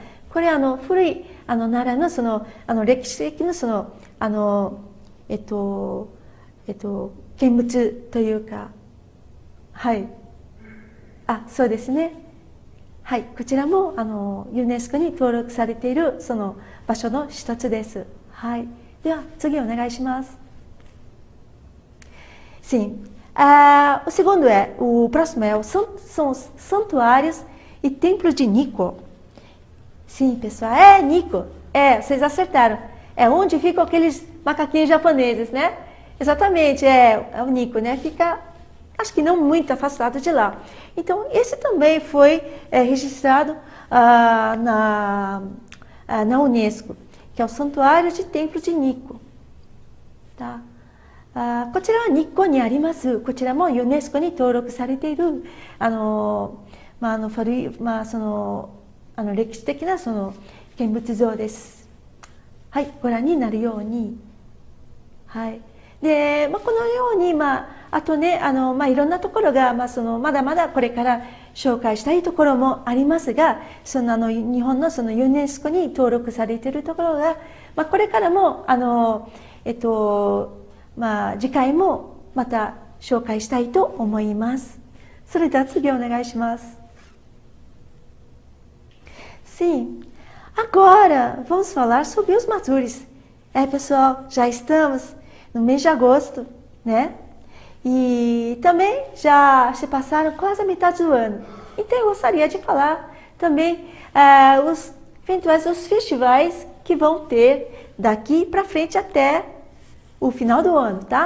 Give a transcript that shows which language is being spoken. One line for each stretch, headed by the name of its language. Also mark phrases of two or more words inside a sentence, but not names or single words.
Japanese: これ古い奈良の歴史的な見物というか、そうですね。こちらもユネスコに登録されているその場所の一つです。では次お願いします。Sim.
Portuguese: O segundo o próximo são os santuários e templos de Nikko. Sim, pessoal, Nikko. Vocês acertaram. É onde ficam aqueles macaquinhos japoneses, né? Exatamente, o Nikko, né? Fica, acho que não muito afastado de lá. Então, esse também foi registrado na Unesco, que é o Santuário de Templo de Nikko. Tá?
Japanese: こちらは日光にあります。こちらもユネスコに登録されている歴史的な見物像です。ご覧になるように。で、このようにあとねいろんなところがまだまだこれから紹介したいところもありますが、日本のユネスコに登録されているところがこれからも次回もまた紹介したいと思います。それでは次お願いします。
Portuguese: Sim, agora vamos falar sobre os Matsuris. Pessoal, já estamos no mês de agosto, né? E também já se passaram quase a metade do ano. Então eu gostaria de falar também os festivais que vão ter daqui para frente até o final do ano, tá?